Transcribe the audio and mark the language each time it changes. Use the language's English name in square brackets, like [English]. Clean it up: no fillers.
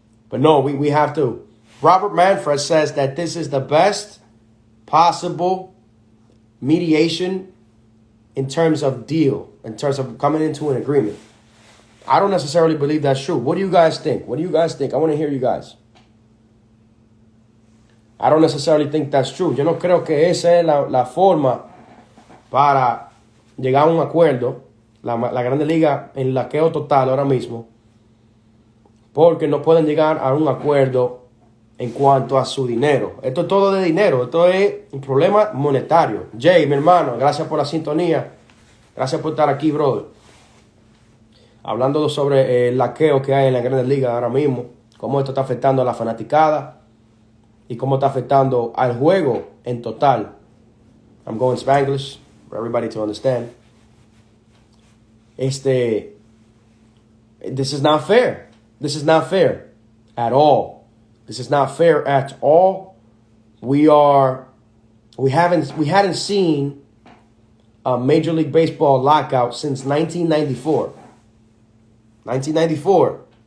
[English] But no, we have to. Robert Manfred says that this is the best possible mediation in terms of deal, in terms of coming into an agreement. I don't necessarily believe that's true. What do you guys think? What do you guys think? I want to hear you guys. I don't necessarily think that's true. [Spanish] Yo no creo que esa es la forma para llegar a un acuerdo. La Grande Liga en laqueo total ahora mismo. Porque no pueden llegar a un acuerdo en cuanto a su dinero. Esto es todo de dinero. Esto es un problema monetario. Jay, mi hermano, gracias por la sintonía. Gracias por estar aquí, brother. Hablando sobre el laqueo que hay en la Grandes Ligas ahora mismo. Cómo esto está afectando a la fanaticada. Y cómo está afectando al juego en total. [English] I'm going Spanglish for everybody to understand. This is not fair. This is not fair at all. This is not fair at all. We hadn't seen a Major League Baseball lockout since 1994. 1994.